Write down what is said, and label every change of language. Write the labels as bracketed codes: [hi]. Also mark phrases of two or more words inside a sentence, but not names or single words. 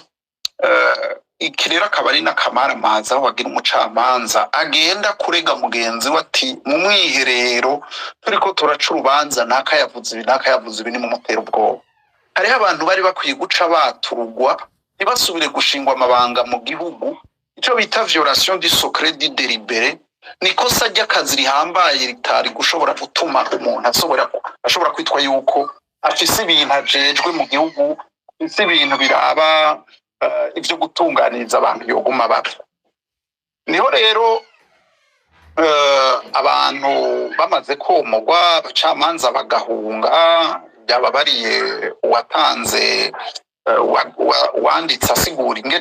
[rn] Iki rero akaba ari n'akamaramaza aho wagira umucamanza agenda kurega mugenzi we ati mu mwiherero turiko turaca urubanza nakayavuze ibi ni mu mutera ubwoba. Hariho abantu bari bakwiye guca baturugwa ntibasubire gushingwa amabanga mu gihugu, ico bita [fr] violation du secret du délibéré, [rn] nikosa ry'akazi rihambaye ritari gushobora gutuma umuntu ashobora kwitwa yuko afise ibintu ajejwe mu gihugu, afise ibintu biraba ivyo gutunganiriza abantu yoguma bapfa. Niho rero abantu bamaze komogwa abacamanza bagahunga, byababariye uwatanze wanditse asigura ingene